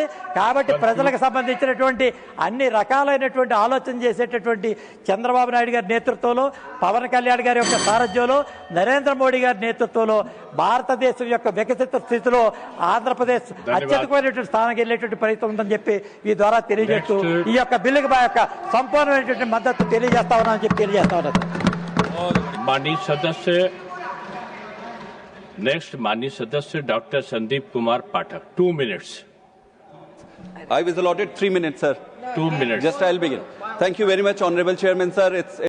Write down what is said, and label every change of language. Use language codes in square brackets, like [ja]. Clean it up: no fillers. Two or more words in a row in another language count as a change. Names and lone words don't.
[te] కాబట్టి ప్రజలకు సంబంధించినటువంటి అన్ని రకాలైనటువంటి ఆలోచన చేసేటటువంటి చంద్రబాబు నాయుడు గారి నేతృత్వంలో, పవన్ కళ్యాణ్ గారి యొక్క సారథ్యంలో, నరేంద్ర మోడీ గారి నేతృత్వంలో భారతదేశం యొక్క వికసిత స్థితిలో ఆంధ్రప్రదేశ్ అత్యధికమైనటువంటి స్థానానికి వెళ్ళేటువంటి ప్రయత్నం ఉందని చెప్పి ఈ ద్వారా తెలియజేస్తూ ఈ యొక్క బిల్లుకి మా యొక్క సంపూర్ణమైనటువంటి మద్దతు తెలియజేస్తా ఉన్నామని చెప్పి తెలియజేస్తా ఉన్నారు. [hi] माननीय सदस्य नेक्स्ट माननीय सदस्य डॉक्टर संदीप कुमार पाठक 2 minutes. [en] I was allotted 3 minutes, sir. 2 minutes. Just I'll begin. Thank you very much, Honorable Chairman, sir.